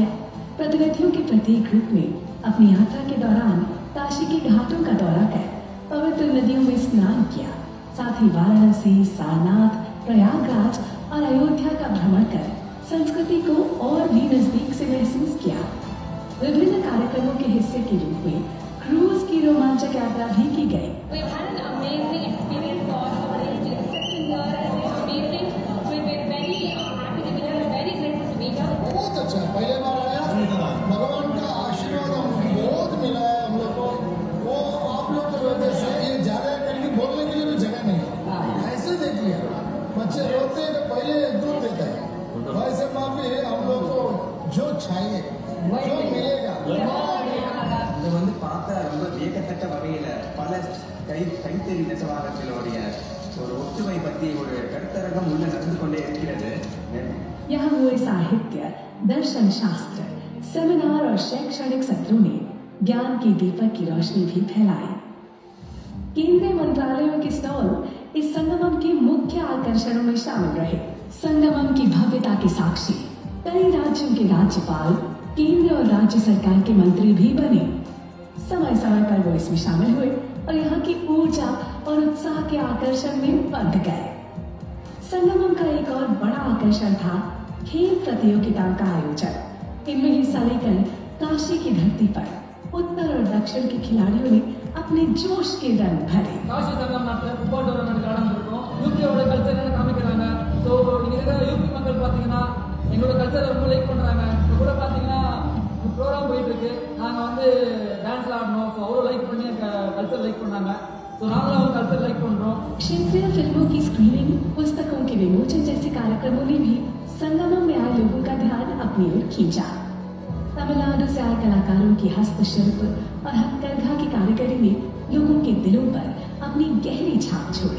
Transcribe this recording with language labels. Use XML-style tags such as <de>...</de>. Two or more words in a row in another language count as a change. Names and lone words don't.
<hi>प्रतिनिधियों के प्रत्येक ग्रुप ने अपनी यात्रा के दौरान काशी के घाटों का दौरा कर पवित्र नदियों में स्नान किया। साथ ही वाराणसी, सारनाथ, प्रयागराज और अयोध्या का भ्रमण कर संस्कृति को और भी नजदीक से महसूस किया। विभिन्न कार्यक्रमों के हिस्से के रूप में क्रूज की रोमांचक यात्रा भी की गई।</hi> <en>We've had an amazing experience for our second year and it's amazing. We're very happy to be here and very grateful to be here.</en> <hi>बहुत अच्छा, पहले बार आया, भगवान का आशीर्वाद हमें बहुत मिला है हम लोग को। वो आप लोग की वजह से ये ज्यादा करके बोलने के लिए भी जगह नहीं है। ऐसे देख लिया, बच्चे रोते हैं तो पहले दूध देता है। वैसे माँ भी हम लोग को जो चाहिए, जो मिलेगा।</hi> <ta>இது வந்து பார்த்தா ரொம்ப வியக்கத்தக்க வகையில பல கைத்தறி நெசவாளர்களுடைய ஒரு ஒற்றுமை பற்றி ஒரு கருத்தரங்கம் உள்ள நடந்து கொண்டே இருக்கிறது।</ta> <hi>यहाँ हुए साहित्य, दर्शन शास्त्र, सेमिनार और शैक्षणिक सत्रों ने ज्ञान के दीपक की रोशनी भी फैलाई। केंद्रीय मंत्रालयों के स्टॉल इस संगमम के मुख्य आकर्षणों में शामिल रहे। संगमम की भव्यता की साक्षी कई राज्यों के राज्यपाल, केंद्र और राज्य सरकार के मंत्री भी बने। समय समय पर वो इसमें शामिल हुए और यहाँ की ऊर्जा और उत्साह के आकर्षण में बंध गए। संगमम का एक और बड़ा आकर्षण था खेल प्रतियोगिताओं का आयोजन। इनमें हिस्सा लेकर काशी की धरती पर उत्तर और दक्षिण के खिलाड़ियों ने अपने जोश के रंग भरे।</hi> <ta>காசி சங்கம் நாட்டில்</ta> <en>football tournament</en> <ta>நடந்திருக்கும். யூபியோட கல்ச்சர் என்ன காமிக்கிறாங்க. ஸோ இங்கே இருக்கிற யூபி மக்கள் பார்த்தீங்கன்னா எங்களோட கல்ச்சரை ரொம்ப லைக் பண்ணுறாங்க. இப்போ கூட பார்த்தீங்கன்னா ப்ரோக்ராம் போயிட்டு இருக்கு. நாங்கள் வந்து டான்ஸ்ல ஆடணும். ஸோ அவ்வளோ லைக் பண்ணி</ta> <en>culture like</en> <ta>பண்ணாங்க. ஸோ நாங்களும் அவங்க</ta> <en>culture like</en> <ta>பண்ணுறோம்।</ta> <hi>क्षेत्रीय फिल्मों की स्क्रीनिंग, पुस्तकों के विमोचन जैसे कार्यक्रमों ने भी संगमम में आए लोगों का ध्यान अपनी ओर खींचा। तमिलनाडु से आए कलाकारों की हस्तशिल्प और हथकरघा की कारीगरी ने लोगों के दिलों पर अपनी गहरी छाप छोड़ी।</hi>